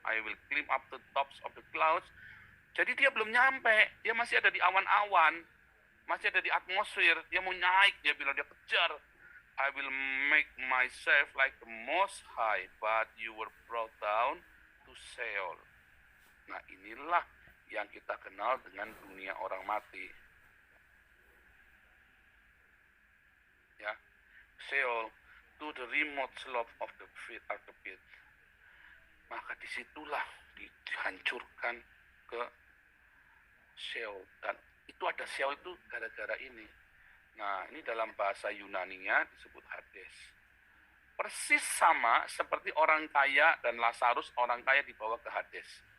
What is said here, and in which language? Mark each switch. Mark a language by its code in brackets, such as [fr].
[en] I will climb up the tops of the clouds. [id] Jadi dia belum nyampe. Dia masih ada di awan-awan. Masih ada di atmosfer. Dia mau naik. Dia bilang, dia kejar. [en] I will make myself like the most high. But you were brought down to Sheol. [id] Nah, inilah yang kita kenal dengan dunia orang mati. [en] Ya, Sheol, to the remote slope of the pit. [id] Maka disitulah dihancurkan ke Sheol, dan itu ada Sheol itu gara-gara ini. Nah, ini dalam bahasa Yunaninya disebut Hades. Persis sama seperti orang kaya dan Lazarus, orang kaya dibawa ke Hades.